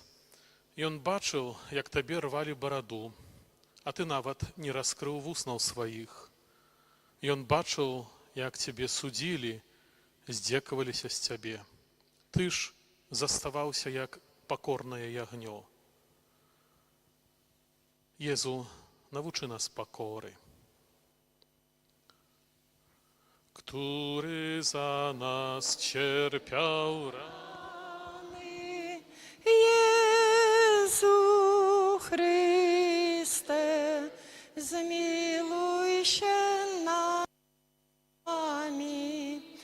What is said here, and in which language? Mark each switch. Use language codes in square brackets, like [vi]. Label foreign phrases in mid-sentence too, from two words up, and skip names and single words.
[be] Ён бачыў, як Табе рвалі бараду, а Ты нават не раскрыў вуснаў сваіх. Ён бачыў, як Цябе судзілі, здзекаваліся з Цябе. Ты ж заставаўся як пакорнае ягнё. Езу, навучы нас пакоры. [pl] Który za nas cierpiał rany, Jezu Chryste, zmiłuj się nad nami.